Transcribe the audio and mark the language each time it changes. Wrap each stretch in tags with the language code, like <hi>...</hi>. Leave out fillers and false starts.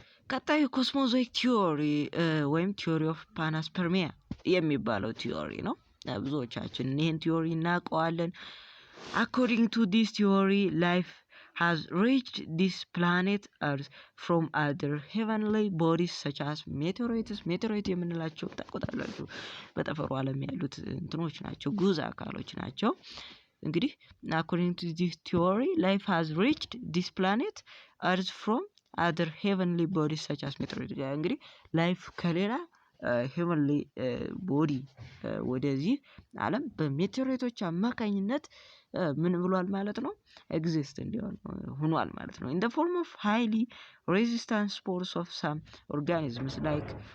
<am>ቀጣዩ ኮስሞዞይክ ቲዮሪ ወይም ቲዮሪ ኦፍ ፓናስፐርሚያ የሚባለው ቲዮሪ ነው። ብዙዎቻችን ይህን ቲዮሪ እናውቀዋለን።</am> <en>According to this theory, life has reached this planet Earth from other heavenly bodies such as meteorites. meteorite</en> <am>የምንላቸው ታውቁታላችሁ። በጠፈሩ ዓለም ያሉት እንትኖች ናቸው፣ ጉዝ አካሎች ናቸው። እንግዲህ</am> <en>according to this theory, life has reached this planet Earth from other heavenly bodies such as meteorites.</en> <am>እንግዲህ ላይፍ ከሌላ ሄቨንሊ ቦዲ ወደዚህ ዓለም በሜቴሮይቶች አማካኝነት ምን ብሏል ማለት ነው ኤግዚስት እንዲሆን ሆኗል ማለት ነው።</am> <en>in the form of highly resistant spores of some organisms like</en>